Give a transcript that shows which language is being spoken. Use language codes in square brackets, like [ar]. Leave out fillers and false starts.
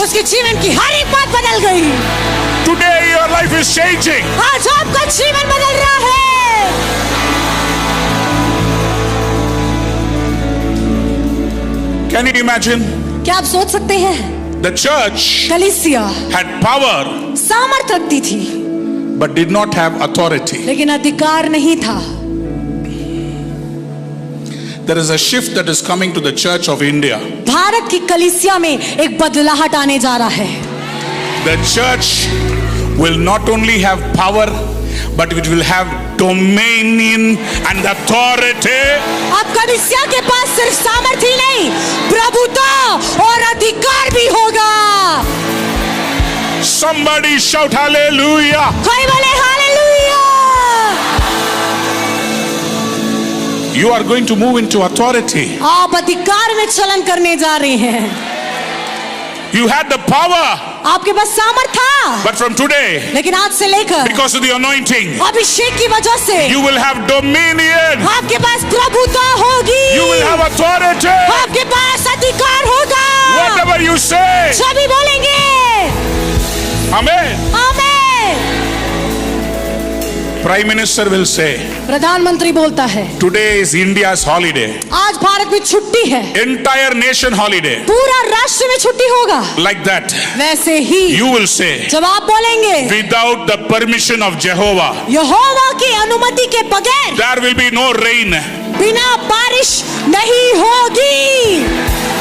[hi] उसके जीवन की हर एक बात बदल गई। [en] Today your life is changing. [hi] आज आपका जीवन बदल रहा है। [en] Can you imagine? [hi] क्या आप सोच सकते हैं? [en] The church [hi] कलीसिया [en] had power [hi] सामर्थ रखती थी [en] but did not have authority. [hi] लेकिन अधिकार नहीं था। [en] There is a shift that is coming to the Church of India. [hi] Bharat की कलीसिया में एक बदलाहट आने जा रहा है। [en] The church will not only have power, but it will have dominion and authority. [hi] अब कलीसिया के पास सिर्फ सामर्थ्य ही नहीं, प्रभुता और अधिकार भी होगा। [en] Somebody shout hallelujah. [hi] कोई बोले hallelujah. [en] You are going to move into authority. [hi] आप अधिकार में चलन करने जा रहे हैं। [en] You had the power, [hi] आपके पास सामर्थ था, [en] but from today, [hi] लेकिन आज से लेकर [en] because of the anointing, [hi] अभिषेक की वजह से [en] you will have dominion. [hi] आपके पास प्रभुता होगी। [en] You will have authority. [hi] आपके पास अधिकार होगा। [en] Whatever you say. [hi] सभी बोलेंगे [en] Amen. [hi] Amen. [en] Prime Minister will say, [hi] प्रधानमंत्री बोलता है [en] today is India's holiday. [hi] आज भारत में छुट्टी है, [en] Entire nation holiday. [hi] पूरा राष्ट्र में छुट्टी होगा। [en] Like that, [hi] वैसे ही [en] you will say, [hi] जब आप बोलेंगे [en] without the permission of Jehovah, [hi] यहोवा की अनुमति के बगैर [en] there will be no rain. [hi] बिना बारिश नहीं होगी।